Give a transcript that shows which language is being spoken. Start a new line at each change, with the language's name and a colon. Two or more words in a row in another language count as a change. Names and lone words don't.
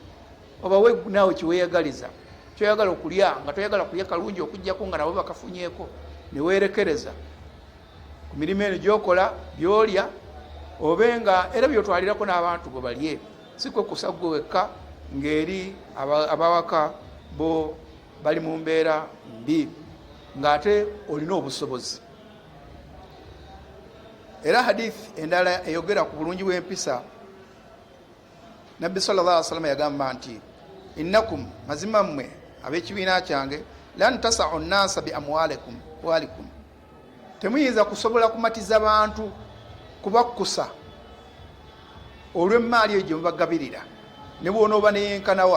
Ganda: Obawe naawe kiweeyagaliza, kyoyagala okulya nga toyagala kulya kalungi okujjako nga nabo bakafunyeeko, neweerekereza ku mirimu eno gyokola byolya, obenga era byotwalirako n'abantu bo balye, si kwe kusa gwe wekka ng'eri abawaka bo bali mu mbeera mbi ng'ate olina obusobozi. Era hadithi endala eyogera ku bulungi bw'empisa, Nabbi
Arabic: صلى الله عليه وسلم
Ganda: yagamba nti innakum, mazima mmwe ab'ekibiina kyange,
Arabic: لن تسعوا الناس بأموالكم,
Ganda: temuyinza kusobola kumatiza bantu kubakkusa olw'emmaali eyo gye mubagabirira, ne bw'onooba neyenkanawa.